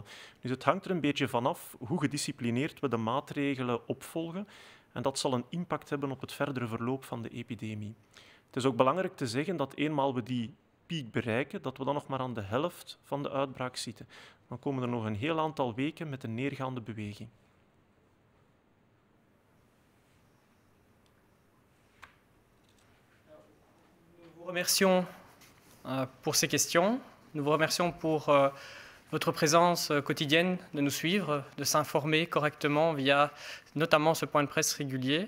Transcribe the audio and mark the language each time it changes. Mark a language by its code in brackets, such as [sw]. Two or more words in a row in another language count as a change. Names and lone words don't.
[nl] Dus het hangt er een beetje vanaf hoe gedisciplineerd we de maatregelen opvolgen. En dat zal een impact hebben op het verdere verloop van de epidemie. Het is ook belangrijk te zeggen dat eenmaal we die piek bereiken, dat we dan nog maar aan de helft van de uitbraak zitten. Dan komen er nog een heel aantal weken met een neergaande beweging. [fr] Nous vous remercions pour ces questions. Nous vous remercions pour votre présence quotidienne, de nous suivre, de s'informer correctement via notamment ce point de presse régulier.